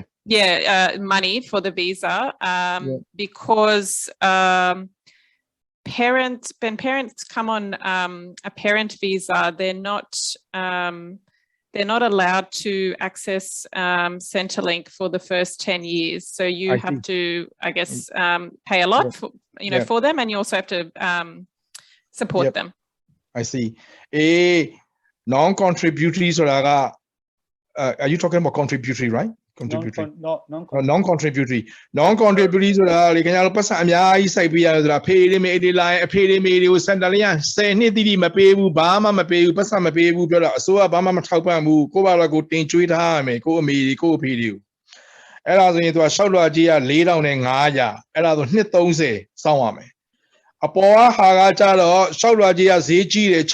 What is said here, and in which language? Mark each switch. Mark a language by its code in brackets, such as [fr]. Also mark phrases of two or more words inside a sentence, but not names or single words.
[en] Yeah, money for the visa because when parents come on a parent visa, they're not allowed to access Centrelink for the first 10 years. So you have to, I guess, pay a lot for, for them, and you also have to support them. I see. Non-contributory, are you talking about contributory, right? contributory non non contributory non contributory [my] ဆိုတာလေခင်ဗျားတို့ပတ်စံအများကြီးစိုက်ပေးရတယ်ဆိုတာဖေးလေးမေးလေးလိုင်းအဖေးလေးမေးလေးကိုစင်တာလေးက10နှစ်တိတိမပေးဘူးဘာမှမပေးဘူးပတ်စံမပေးဘူးပြောတော့အစိုးရဘာမှမထောက်ပံ့ဘူးကိုယ့်ဘာသာကိုတင် ကျွေးထားရမယ်ကိုယ့်အမေတွေကိုယ့်အဖေတွေကိုအဲ့ဒါဆိုရင်သူကရှောက်လွှာကြီးက4500အဲ့ဒါဆိုနှစ်30စောင့်ရမယ်အပေါ်ကဟာကကြတော့ရှောက်လွှာကြီးကဈေးကြီးတယ်